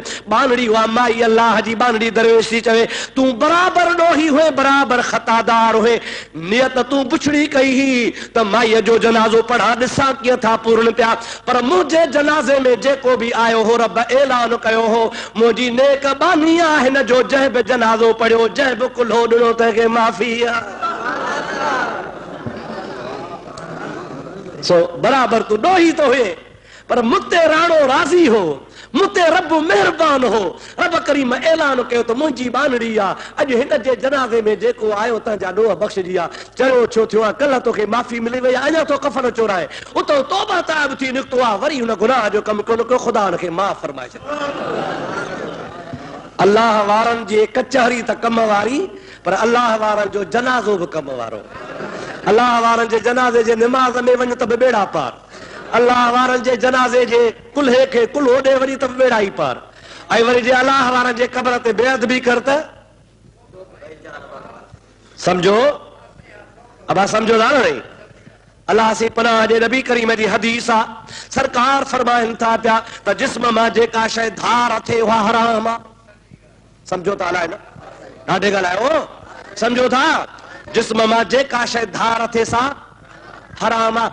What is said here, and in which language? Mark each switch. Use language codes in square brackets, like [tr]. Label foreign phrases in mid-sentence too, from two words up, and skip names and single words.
[sd] बानड़ी हुआ माई, अल्लाह जी बानड़ी दरवेश थी चवे, तूं बराबरि ॾोही हुए, बराबरि ख़तादार हुए, नियत तूं पुछड़ी कई ही त माईअ जो जनाज़ो पढ़ा, ॾिसां कीअं था पूर्ण पिया। पर मुंहिंजे जनाज़े में जेको बि आयो हो, रब ऐलान कयो हो, मुंहिंजी नेक बानी आहे, हिन जो जंहिं बि जनाज़ो पढ़ियो, जंहिं बि कुल्हो ॾिनो तंहिंखे माफ़ी आहे। सो बराबर तू ॾोही तो हुए, पर मुते राणो राज़ी हो, मुते रब मेहरबान हो। रब करीम ऐलान कयो त मुंहिंजी बानड़ी आहे, अॼु हिन जे जनाज़े में जेको आयो तंहिंजा ॾोह बख़्शजी आहे। चयो छो थियो आहे? कल्ह तोखे माफ़ी मिली वई, अञा तो कफन चोराए, उतो तौबा ताइब थी निकितो आहे, वरी हुन गुनाह जो कमु कोन कयो, ख़ुदा हुनखे माफ़ फरमाए छॾियो। अल्लाह वारनि जी कचहरी त कम वारी, पर अल्लाह वारनि जो जनाज़ो बि कम वारो। अल्लाह वारनि जे जनाज़े जे निमाज़ में वञ त बि बेड़ा पार, अल्लाह वारनि जे जनाज़े जे कुल्हे खे कुल्हो ॾे वञी त बि बेड़ा ई पार। ऐं वरी जे अल्लाह वारनि जे क़बर ते बेअदबी कर त समझो, अब समझो था नहीं। [ur] اللہ سے پناہ [sd] जे नबी करीम जी हदीस आहे, सरकार फरमाइनि था पिया त जिस्म मां जेका शइ धार थे उहा हराम आहे। समझो था अलाए न, ॾाढे ॻाल्हायो, समझो था, जिस्म मां जेका शइ धार थे सा हराम आहे।